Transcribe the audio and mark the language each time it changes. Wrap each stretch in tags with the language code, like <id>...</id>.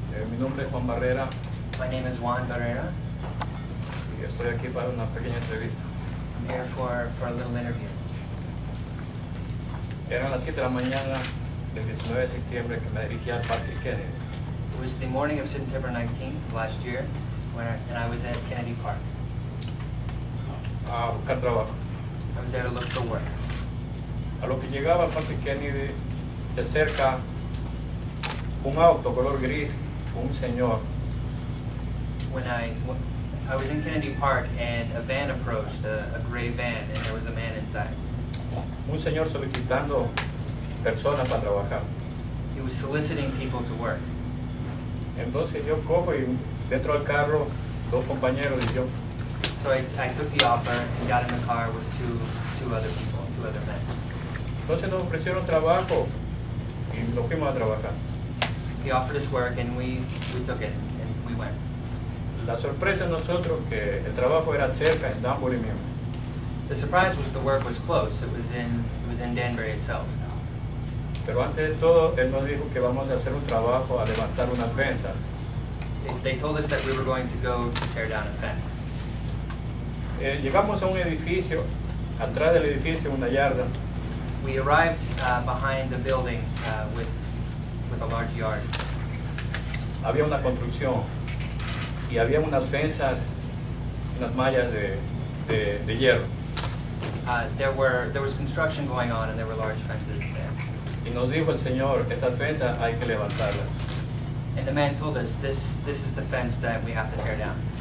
<es>Mi nombre es Juan Barrera</es> <en>My name is Juan Barrera.</en> <es>y estoy aquí para una pequeña entrevista.</es> <en>I'm here for a little interview.</en> <es>Eran las 7 de la mañana del 19 de septiembre que me dirigí al Parque Kennedy.</es> <en>It was the morning of September 19th of last year, and I was at Kennedy Park.</en> <es>A buscar trabajo.</es> <en>I was there to look for work.</en> <es>A lo que llegaba al Parque Kennedy se acerca un auto color gris con un señor.</es> <en>When I was in Kennedy Park, and a van approached, a gray van, and there was a man inside.</en> <es>Un señor solicitando personas para trabajar.</es> <en>He was soliciting people to work.</en> <es>Entonces yo cojo y dentro del carro 2 compañeros y yo.</es> <en>So I took the offer and got in the car with two other people, 2 other men.</en> <es>Entonces nos ofrecieron trabajo y nos fuimos a trabajar.</es> <en>He offered us work, and we took it, and we went.</en> <es>La sorpresa de nosotros que el trabajo era cerca, en Danbury mismo.</es> <en>The surprise was the work was close. It was in Danbury itself.</en> <es>Pero antes de todo, él nos dijo que vamos a hacer un trabajo a levantar unas fensas.</es> <en>They told us that we were going to go to tear down a fence.</en> <es>Llegamos a un edificio, atrás del edificio, una yarda.</es> <en>We arrived behind the building with a large yard.</en> <es>Había una construcción y había unas fensas, unas mallas de hierro.</es> <en>There was construction going on and there were large fences there.</en> <es>Y nos dijo el Señor, estas fensas hay que levantarlas.</es> <en>And the man told us, this is the fence that we have to tear down.</en>